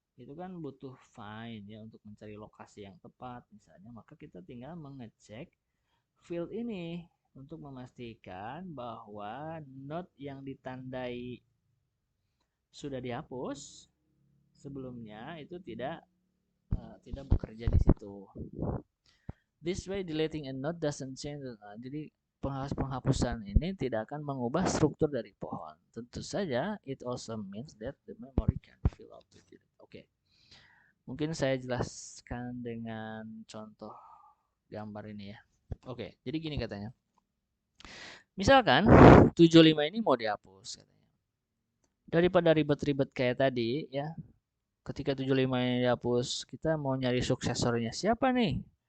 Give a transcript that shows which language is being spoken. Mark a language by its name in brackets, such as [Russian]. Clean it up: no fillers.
[Indonesian] Itu kan butuh find ya untuk mencari lokasi yang tepat misalnya, maka kita tinggal mengecek field ini untuk memastikan bahwa node yang ditandai sudah dihapus sebelumnya itu tidak bekerja di situ. [English] This way deleting a node doesn't change. [Indonesian] Jadi penghapusan ini tidak akan mengubah struktur dari pohon. Tentu saja [English] it also means that the memory can fill up with it. [Indonesian] Oke. Mungkin saya jelaskan dengan contoh gambar ini ya. Oke, jadi gini katanya. Misalkan 75 ini mau dihapus katanya. Daripada ribet-ribet kayak tadi ya, ketika 75 ini dihapus, kita mau nyari suksesornya siapa nih?